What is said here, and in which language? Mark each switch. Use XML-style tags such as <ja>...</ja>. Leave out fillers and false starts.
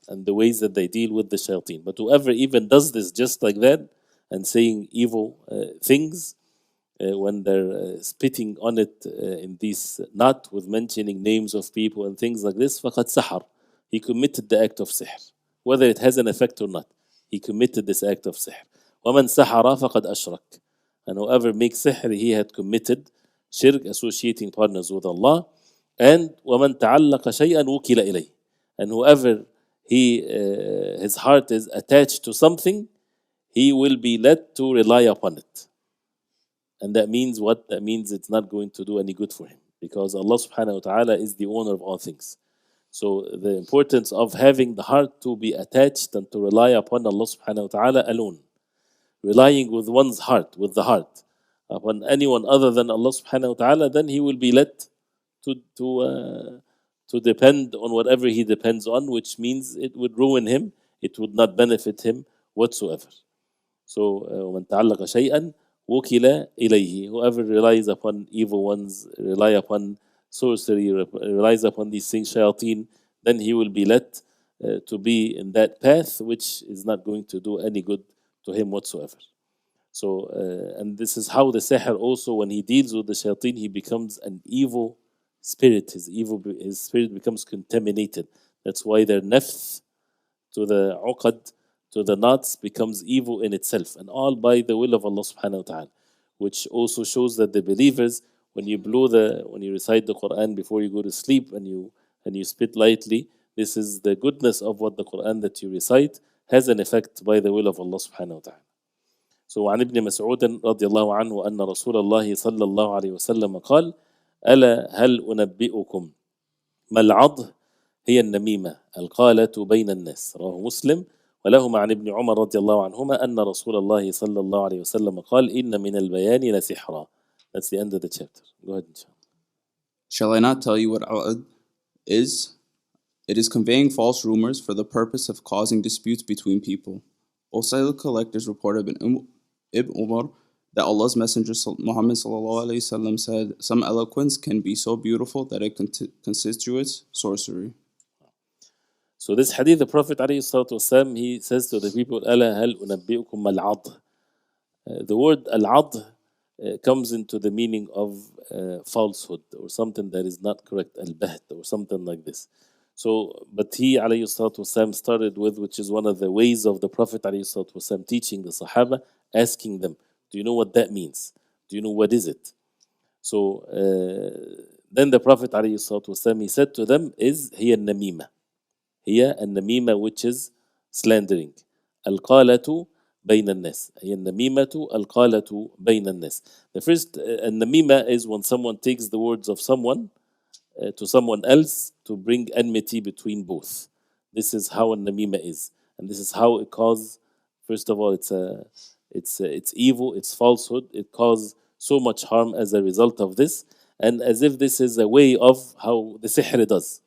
<en>and the ways that they deal with the shayateen. But whoever even does this just like that and saying evil things when they're spitting on it in this nut with mentioning names of people and things like this, فقد سحر. He committed the act of sihr. Whether it has an effect or not, he committed this act of sihr.</en> <ar>ومن سحر فقد أشرك.</ar> <en>And whoever makes sihr, he had committed shirk, associating partners with Allah. And</en> <ar>ومن تعلق شيئا وكل إليه.</ar> <en>And whoever his heart is attached to something, he will be led to rely upon it. And that means what? That means it's not going to do any good for him, because Allah subhanahu wa ta'ala is the owner of all things. So the importance of having the heart to be attached and to rely upon Allah subhanahu wa ta'ala alone. Relying with one's heart, with the heart, upon anyone other than Allah subhanahu wa ta'ala, then he will be led to depend on whatever he depends on, which means it would ruin him, it would not benefit him whatsoever. So</en> <ar>ومن تعلق شيئا وكل إليه.</ar> <en>Whoever relies upon evil ones, rely upon sorcery, relies upon these things, shayateen, then he will be led to be in that path which is not going to do any good to him whatsoever. So, and this is how the sihr also, when he deals with the shayateen, he becomes an evil spirit. His spirit becomes contaminated. That's why their nafth to the uqad, to the knots, becomes evil in itself, and all by the will of Allah subhanahu wa ta'ala, which also shows that the believers, when you recite the Quran before you go to sleep and you spit lightly, this is the goodness of what the Quran that you recite has an effect by the will of Allah subhanahu wa ta'ala. So</en> <ar>عن ابن مسعود رضي الله عنه أن رسول الله صلى الله عليه وسلم قال ألا هل أنبئكم ما العض هي النميمة القالة بين الناس. رواه مسلم. ولهما عن ابن عمر رضي الله عنهما أن رسول الله صلى الله عليه وسلم قال إن من البيان لسحرا.</ar> <en>That's the end of the chapter. Go ahead, inshallah. Shall I not tell you what Al-Ad is? It is conveying false rumors for the purpose of causing disputes between people. Osayl collectors reported Ibn Umar that Allah's Messenger Muhammad said, some eloquence can be so beautiful that it constitutes sorcery. So this hadith, the Prophet ﷺ, he says to the people, ألا هل أنبئكم ما العض. The word al-'adh comes into the meaning of falsehood or something that is not correct, al-baht or something like this. So, but he ﷺ started with, which is one of the ways of the Prophet ﷺ teaching the Sahaba, asking them, do you know what that means? Do you know what is it? So then the Prophet ﷺ, he said to them, هي النميمة. هي النميمة, which is slandering.</en> <ar>القالة بين الناس. هي النميمة القالة بين الناس.</ar> <en>The first النميمة is when someone takes the words of someone to someone else to bring enmity between both. This is how النميمة is, and this is how it causes. First of all, it's evil, it's falsehood. It causes so much harm as a result of this, and as if this is a way of how the sihr does.</en>